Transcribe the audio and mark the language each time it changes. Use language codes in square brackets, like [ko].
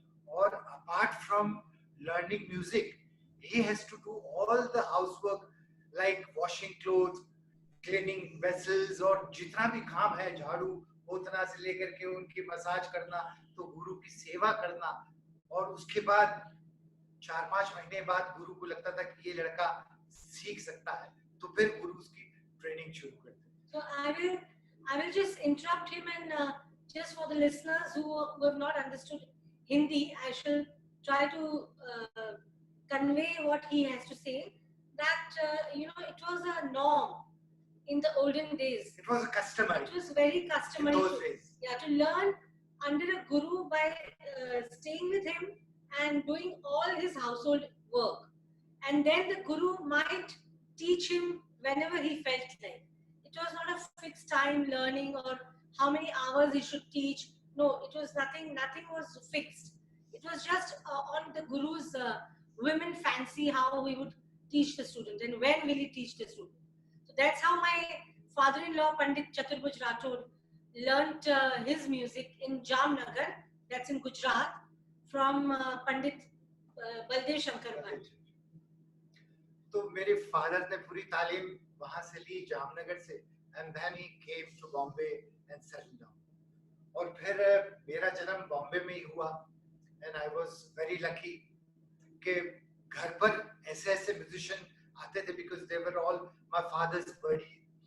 [hi] और [en] apart from learning music, he has to do all the housework like washing clothes, cleaning vessels, [hi] और जितना भी काम है, झाड़ू पोतना से लेकर के उनकी मसाज करना, तो गुरु की सेवा करना. और उसके बाद 4-5 महीने बाद गुरु को लगता था कि ये लड़का सीख सकता है, तो फिर गुरु उसकी ट्रेनिंग शुरू करते. [en] So I will just interrupt him, and just for the listeners who have not understood Hindi, I shall try to convey what he has to say. That it was a norm in the olden days. It was a customary. It was very customary. In those days. Yeah, to learn under a guru by staying with him and doing all his household work, and then the guru might teach him whenever he felt like. It It was not a fixed time learning or how many hours he should teach. No, it was nothing was fixed. It was just on the guru's women fancy how we would teach the student and when will he teach the student. So that's how my father-in-law, Pandit Chaturbhuj Rathod, learnt his music in Jamnagar, that's in Gujarat, from Pandit Baldev Shankar Bhatt. [hi] तो मेरे father ने पूरी तालीम वहां से ली जामनगर से, [en] and then he came to Bombay and settled down. [hi] और फिर मेरा जन्म बॉम्बे में ही हुआ, [en] and I was very lucky [hi] कि घर पर ऐसे ऐसे म्यूजिशियन आते थे [en] because they were all my father's buddies.